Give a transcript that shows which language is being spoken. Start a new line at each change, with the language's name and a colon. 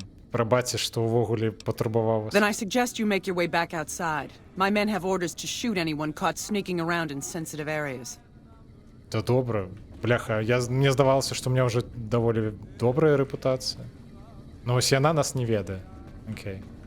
Ukrainian: Пробачте, що увогуле потурбував вас.
English: Then I suggest you make your way back outside. My men have orders to shoot anyone caught sneaking around in sensitive areas.
Ukrainian: Та добре. Бляха, мені здавалося, що у мене вже доволі добра репутація. Ну ось вона нас не ведає. Окей.